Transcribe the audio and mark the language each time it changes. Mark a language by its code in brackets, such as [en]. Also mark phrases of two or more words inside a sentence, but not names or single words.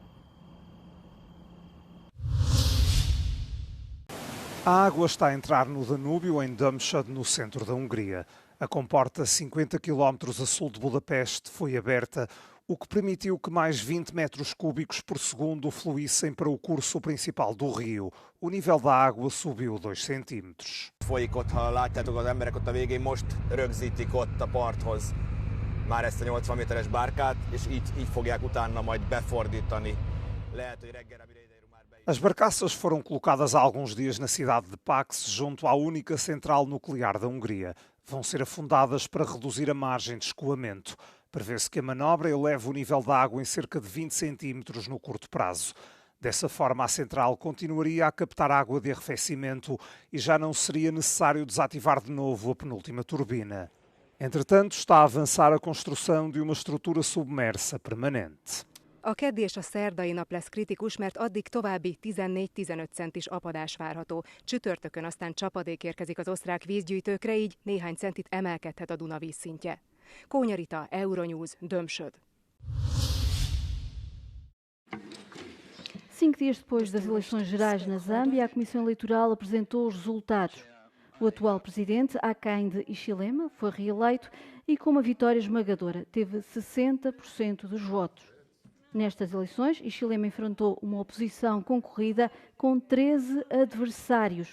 [pt] A água está a entrar no Danúbio, em Domschad, no centro da Hungria. A comporta 50 km a sul de Budapeste foi aberta, o que permitiu que mais 20 metros cúbicos por segundo fluíssem para o curso principal do rio. O nível da água subiu 2 centímetros. [hu] Folyik ott, ha látjátok, az emberek ott a végén most rögzítik ott a parthoz már ezt a 80 méteres bárkát, és így fogják utána majd befordítani. Lehet, hogy reggelre mire ideérünk már be. [pt] As barcaças foram colocadas há alguns dias na cidade de Pax, junto à única central nuclear da Hungria. Vão ser afundadas para reduzir a margem de escoamento. Prevê-se que a manobra eleve o nível da água em cerca de 20 centímetros no curto prazo. Dessa forma, a central continuaria a captar água de arrefecimento e já não seria necessário desativar de novo a penúltima turbina. Entretanto, está a avançar a construção de uma estrutura submersa permanente. [hu] A keddi és a szerdai nap lesz kritikus, mert addig további 14-15 centis apadás várható. Csütörtökön aztán csapadék érkezik az osztrák vízgyűjtőkre, így néhány centit emelkedhet a Duna vízszintje. Kónya Rita, Euronews, Domschad. [pt] 5 dias depois das eleições gerais na Zâmbia, a Comissão Eleitoral apresentou os resultados. O atual presidente, Hakainde Hichilema, foi reeleito e com uma vitória esmagadora, teve 60% dos votos. Nestas eleições, Hichilema enfrentou uma oposição concorrida com 13 adversários.